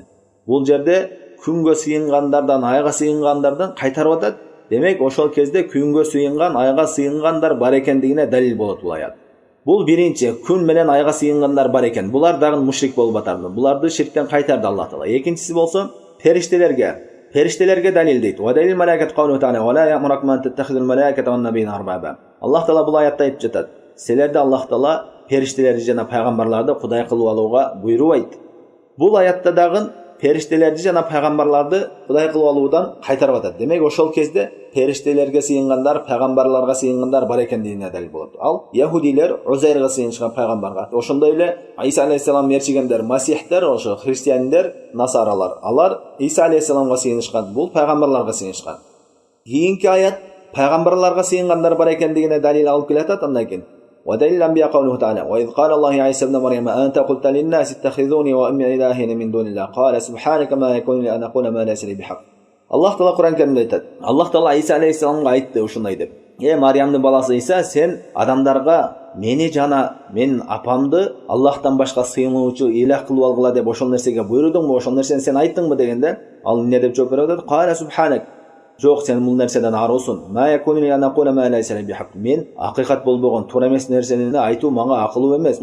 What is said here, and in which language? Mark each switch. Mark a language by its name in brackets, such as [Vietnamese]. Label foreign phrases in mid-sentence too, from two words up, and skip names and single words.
[Kyrgyz] Бул жерде күнгө сыйынгандардан, айга сыйынгандардан кайтарып атат. Демек, ошол кезде күнгө сыйынган, айга сыйынгандар бар экендигине далил болот бул аят. Бул биринчи, күн менен айга сыйынгандар бар экен. Булар дагы мушрик болуп атарды. Буларды ширктен кайтарды Аллах Таала. Экинчиси болсо периштелерге далил дейт. [Arabic] "ودليل الملائكة قوله تعالى ولا يأمركم أن تتخذوا الملائكة والنبيين أربابا." [Kyrgyz] Аллах Таала бул аятта айтып жатат: "Силерди Аллах Таала периштелерди жана пайгамбарларды кудай кылып алууга буйрубайт." Бул аятта дагы периштелерди жана пайгамбарларды кудай кылып алуудан кайтарып атат. Демек, ошол кезде периштелерге сыйынгандар, пайгамбарларга сыйынгандар бар экендигине далил болот. Ал яһудилер Узайрга сыйынышкан пайгамбарга, ошондой эле Иса алейхиссалам мерчигендер, масихтер, ошо христиандер, насаралар, алар Иса алейхиссаламга сыйынышкан, бул пайгамбарларга сыйынышкан. Кийинки аят пайгамбарларга сыйынгандар бар экендигине далил алып келатат. Андан кийин [Arabic] ودليل الأنبياء قوله تعالى: وإذ قال الله يا عيسى ابن مريم أنت قلت للناس اتخذوني وأمي إلهين من دون الله قال سبحانك ما يكون لي أن أقول ما ليس لي بحق. [Kyrgyz] Аллах Таала Кур'ан Каримде айтат. Аллах Таала Иса алейхиссаламга айтты ушундай деп: Мариямдын баласы Иса, сен адамдарга мени жана менин апамды Аллахтан башка сыйынуучу илах кылып алгыла деп ошол нерсеге буйрудуңбу, ошол нерсени сен айттыңбы дегенде, ал эмне деп жооп берет? [Arabic] قال سبحانك. [Kyrgyz] Жок, сен бул нерседен арусун. Мен акыйкат болбогон, туура эмес нерсени айтуу мага акылуу эмес.